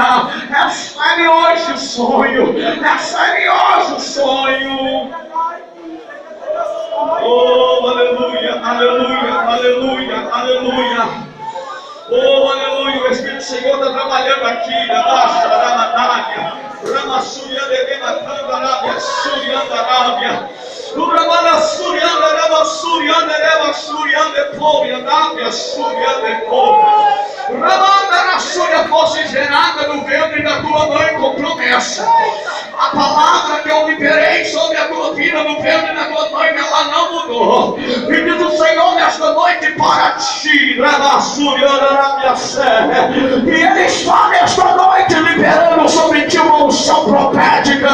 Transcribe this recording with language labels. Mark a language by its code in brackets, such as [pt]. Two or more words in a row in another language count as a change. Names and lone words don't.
[pt] Recebe hoje o sonho. Recebe hoje o sonho. Oh, aleluia, aleluia, aleluia, aleluia. Oh, aleluia. O Espírito do Senhor está trabalhando aqui. Baixa, Ramadária, Ramassuria, Dedema, Candarábia, Suriandarábia. Uramana Surianda, Rama Surianda, Rama Surianda, Poviandábia, Surianda, Ramanda na Súria fosse gerada no ventre da tua mãe com promessa. A palavra que eu liberei sobre a tua vida no ventre da tua mãe, ela não mudou. E diz o Senhor nesta noite para ti, Rama Surianda, Rama Sé. E Ele está nesta noite liberando sobre ti uma unção profética.